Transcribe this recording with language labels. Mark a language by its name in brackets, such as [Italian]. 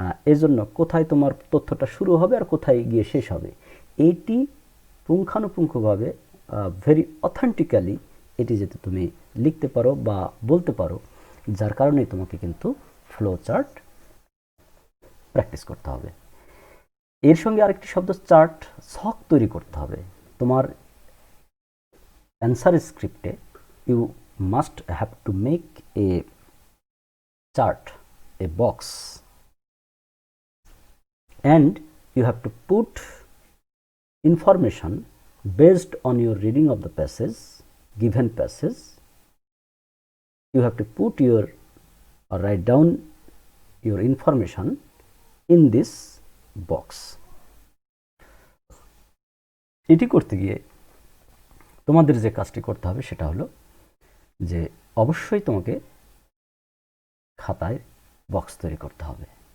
[Bangla] এই জন্য কোথায় তোমার তথ্যটা শুরু হবে আর কোথায় গিয়ে শেষ হবে, এইটি পুঙ্খানুপুঙ্খভাবে [English] very authentically [Bangla] এটি যাতে তুমি লিখতে পারো বা বলতে পারো, যার কারণে তোমাকে কিন্তু ফ্লো চার্ট প্র্যাকটিস করতে হবে। এর সঙ্গে আরেকটি শব্দ চার্ট, ছক তৈরি করতে হবে। তোমার answer স্ক্রিপ্টে [English] You must have to make a chart a box and you have to put information based on your reading of the passage, given passage. You have to put your or write down your information in this box. [Bangla] এটি করতে গিয়ে তোমাদের যে কাজটি করতে হবে সেটা হলো যে অবশ্যই তোমাকে খাতায় বক্স তৈরি করতে হবে।